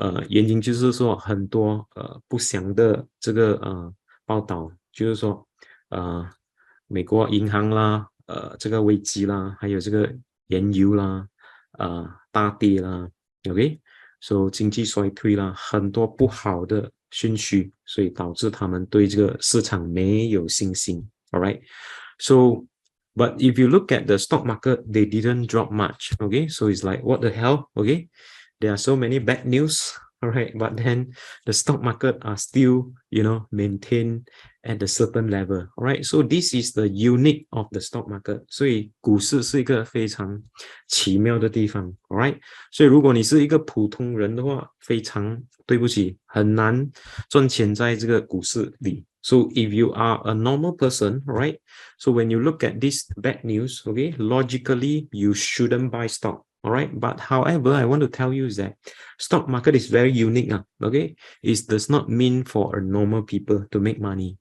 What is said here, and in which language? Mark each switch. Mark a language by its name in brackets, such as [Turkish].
[Chinese] 原因就是说很多不祥的这个报道，就是说美国银行啦，这个危机啦，还有这个原油啦，大跌啦 ，OK， 所以经济衰退啦，很多不好的讯息，所以导致他们对这个市场没有信心。 [English] All right, so but if you look at the stock market, they didn't drop much. Okay, so it's like what the hell? Okay, there are so many bad news. All right, but then the stock market are still, maintained at a certain level. All right, so this is the unique of the stock market. [Chinese] 所以股市是一个非常奇妙的地方。 All right， 所以如果你是一个普通人的话，非常对不起，很难赚钱在这个股市里。 [English] So if you are a normal person, right? So when you look at this bad news, okay, logically you shouldn't buy stock. All right, but however, I want to tell you is that stock market is very unique. Okay, it does not mean for a normal people to make money.